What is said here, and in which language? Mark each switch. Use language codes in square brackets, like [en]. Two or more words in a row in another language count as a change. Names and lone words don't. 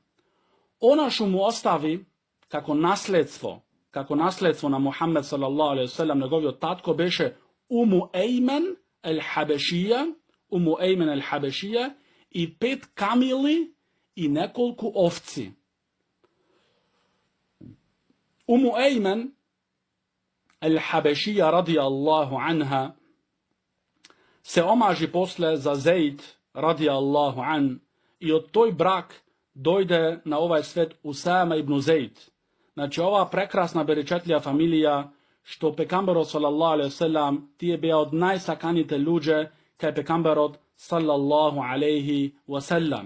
[mk] Она што му остави како наследство на Мухаммед [ar] صلى الله عليه وسلم, [mk] неговиот татко беше Уму Еймен ел-Хабешија и 5 камили и неколку овци. Уму Еймен ел-Хабешија [ar] رضي الله عنها [mk] се омажи после за Зейд [ar] رضي الله عن [mk] и од тој брак дојде на овај свет Усама ибн Зейд. Ова прекрасна беречетлија фамилија, што пекамберот [ar] صلى الله عليه وسلم, [mk] тие беа од најсаканите луѓе кај пекамберот [ar] صلى الله عليه وسلم.